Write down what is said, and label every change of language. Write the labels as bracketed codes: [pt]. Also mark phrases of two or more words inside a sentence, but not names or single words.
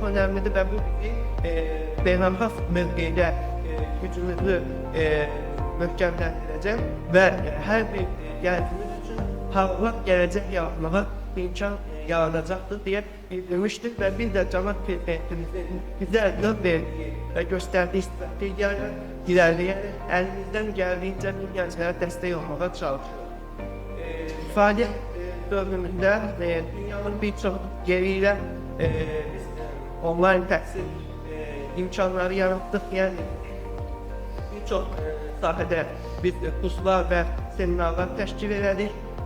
[az] önemlidir və bu bizi beynəlxalq mövqedə gücümüzü möhkəmləndirəcək və hər bir gəncimiz üçün parlaq gələcək yaratmağa imkan yaradacaqdır deyə bildirmişdir və biz də Cənab Prezidentimizin bizə növ verdiyi və göstərdiyi strategiyalar [tr] ilerleyerek elimizden geldiğince bu gençlere destek olmaya çalışıyoruz. Faaliyet döneminde dünyanın birçok yeriyle biz online tahsil imkanları yarattık. Yani birçok sahada biz kurslar ve seminerler teşkil edelim.